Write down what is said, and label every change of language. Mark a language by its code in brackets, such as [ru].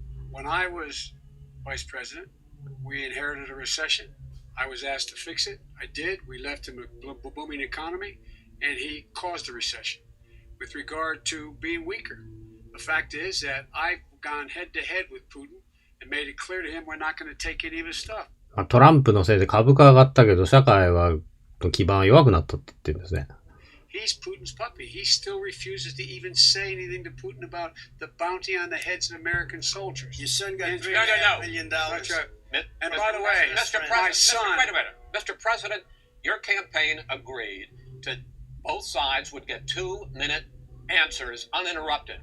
[en] When I was vice president, we inherited a recession. I was asked to fix it. I did. We left him a booming economy, and he caused a recession. With regard to being weaker, the fact is that I've gone head to head with Putin and made it clear to him we're not going to take any of his stuff. [ja] トランプのせいで株価上がったけど、社会の基盤は弱くなったって言ってるんですね。 [en] He's Putin's puppy. He still refuses to even say anything to Putin about the bounty on the heads of American soldiers. Your son got $3.5 million. That's right. And Mr. by the way, Mr. my President, son... wait a minute. Mr. President, your campaign agreed to both sides would get 2-minute answers uninterrupted.